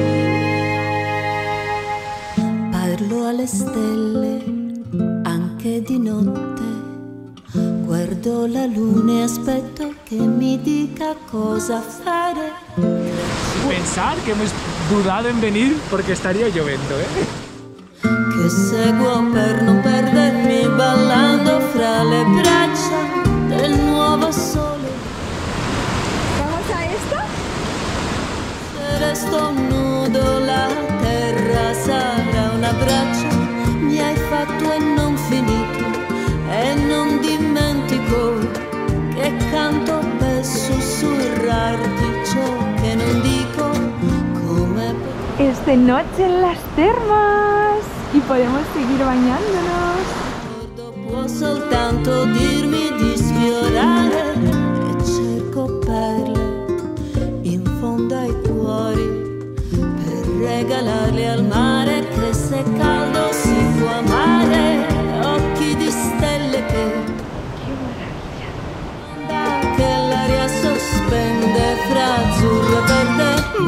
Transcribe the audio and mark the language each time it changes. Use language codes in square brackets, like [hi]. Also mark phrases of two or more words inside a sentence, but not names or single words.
[it] Parlo alle stelle anche di Guardo la luna e aspetto che mi dica cosa fare. [es] Pensar que hemos dudado en venir porque estaría lloviendo, ¿eh? [it] Che seguo per non perdermi ballando fra le braccia del nuovo sole. [es] ¿Vamos a esto? [it] Se resto nudo la terra sarà un abbraccio. Mi hai fatto e non finito e non dimentico che canto per sussurrarti ciò che non dico come. [es] Es de noche en las termas y podemos seguir bañándonos. [it] Può soltanto dirmi di sfiorare e cerco perle in fondo ai cuori per regalarle al mare che se caldo si può amare. Occhi di stelle che l'aria sospende fra azzurro e verde.